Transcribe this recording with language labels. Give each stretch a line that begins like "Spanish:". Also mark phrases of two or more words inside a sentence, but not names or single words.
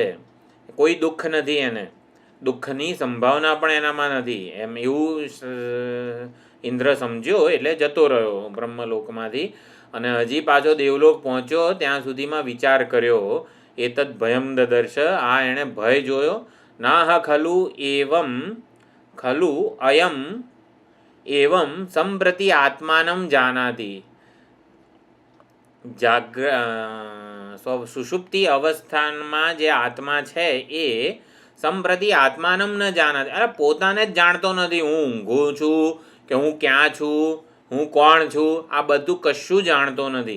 Gujarati: કોઈ દુઃખ નથી એને, દુઃખની સંભાવના પણ એનામાં નથી, એમ એવું ઇન્દ્ર સમજ્યો. એટલે જતો રહ્યો બ્રહ્મલોકમાંથી, અને હજી પાછો દેવલોક પહોંચ્યો, ત્યાં સુધીમાં વિચાર કર્યો.
Sanskrit: એતદ ભયમ દદર્શ,
Gujarati: આ એણે ભય જોયો.
Sanskrit: નાહ ખલુ એવમ ખલુ અયમ એવમ સંપ્રતિ આત્માનમ જાનાતિ.
Gujarati: સુષુપ્તિ અવસ્થાનમાં જે આત્મા છે એ
Sanskrit: સંપ્રતિ આત્માનમ ન જાનાતિ,
Gujarati: અરે પોતાને જ જાણતો નથી. હું ઊંઘું છું કે હું ક્યાં છું, હું કોણ છું, આ બધું કશું જાણતો નથી.